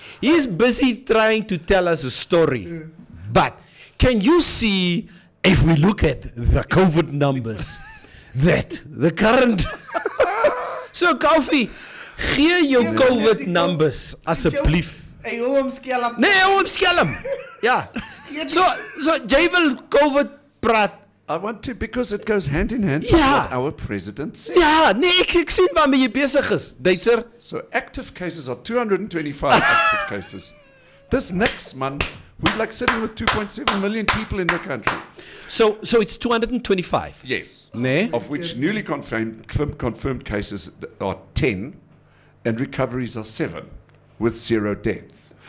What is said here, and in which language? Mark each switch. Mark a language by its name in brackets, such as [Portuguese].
[English] He's busy trying to tell us a story. But can you see, if we look at the COVID numbers, that the current... [Afrikaans] So, Kofi, gee jou [English] COVID numbers, [Afrikaans] asseblief. Hey, hou hom skelm. Nee, hou hom skelm. Ja. So jy wil COVID praat. [English] I want to because it goes hand in hand with Yeah. what our president said. [Afrikaans] Ja, nee, ek sien waarmee jy besig is, Duitser. [English] So active cases are 225 active cases. This next month, we're like sitting with 2.7 million people in the country. So it's 225. Yes. [Afrikaans] Nee. [English] Of which newly confirmed cases are 10 and recoveries are 7 with 0 deaths.